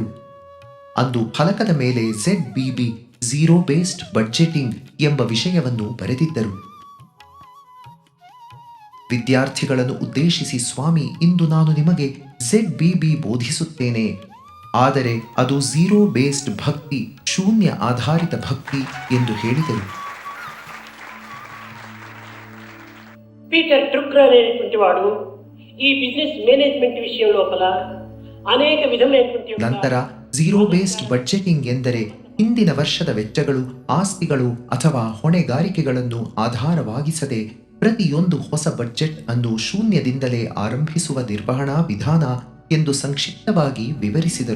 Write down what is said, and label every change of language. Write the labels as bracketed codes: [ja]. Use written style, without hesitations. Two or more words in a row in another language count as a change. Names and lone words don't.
[kn] ಅಂದು ಫಲಕದ ಮೇಲೆ ZBB [en] zero based budgeting [kn] ಎಂಬ ವಿಷಯವನ್ನು ಬರೆದಿದ್ದರು. ವಿದ್ಯಾರ್ಥಿಗಳನ್ನು ಉದ್ದೇಶಿಸಿ ಸ್ವಾಮಿ, ಇಂದು ನಾನು ನಿಮಗೆ ZBB ಬೋಧಿಸುತ್ತೇನೆ, ಆದರೆ ಅದು [en] zero based [kn] ಭಕ್ತಿ, ಶೂನ್ಯ ಆಧಾರಿತ ಭಕ್ತಿ ಎಂದು ಹೇಳಿದರು. [te] పీటర్ డ్రుక్కర్ అనేటువంటి వాడు ఈ [en] business management [te] విషయం లోపల అనేక విధమైనటువంటి [kn] ನಂತರ [en] zero based budgeting [kn] ಎಂದರೆ ಹಿಂದಿನ ವರ್ಷದ ವೆಚ್ಚಗಳು, ಆಸ್ತಿಗಳು ಅಥವಾ ಹೊಣೆಗಾರಿಕೆಗಳನ್ನು ಆಧಾರವಾಗಿಸದೆ ಪ್ರತಿಯೊಂದು ಹೊಸ ಬಡ್ಜೆಟ್ ಅನ್ನು ಶೂನ್ಯದಿಂದಲೇ ಆರಂಭಿಸುವ ನಿರ್ವಹಣಾ ವಿಧಾನ ಎಂದು ಸಂಕ್ಷಿಪ್ತವಾಗಿ ವಿವರಿಸಿದರು.